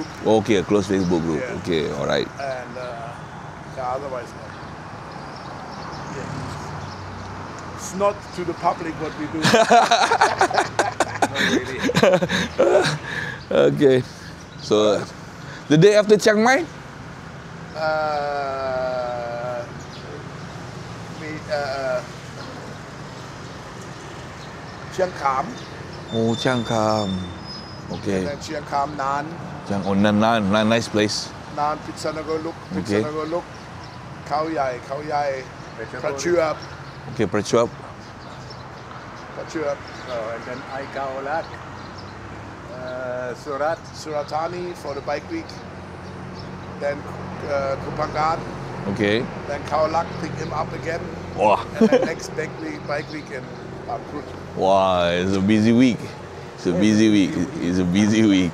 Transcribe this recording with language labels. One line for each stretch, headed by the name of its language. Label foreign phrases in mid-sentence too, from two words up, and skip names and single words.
English: Okay, a close Facebook group. Yeah. Okay, all right. and otherwise not. Yeah. It's not to the public what we do. Not really. Okay. So the day after Chiang Mai? Chiang Kham, Oh, Chiang Kham. Okay. and then Chiang Kham Nan, Nice place. Nan Pitsanagoluk, Okay. Khao Yai, Prachuap, Okay, Prachuap. Chirp, and then Aikaolak, Surat, Suratani for the bike week. Then Kupangan. Okay. Then Kaolak pick him up again. Wah. And then next bike week in Krut. Wow, it's a busy week. It's a busy week.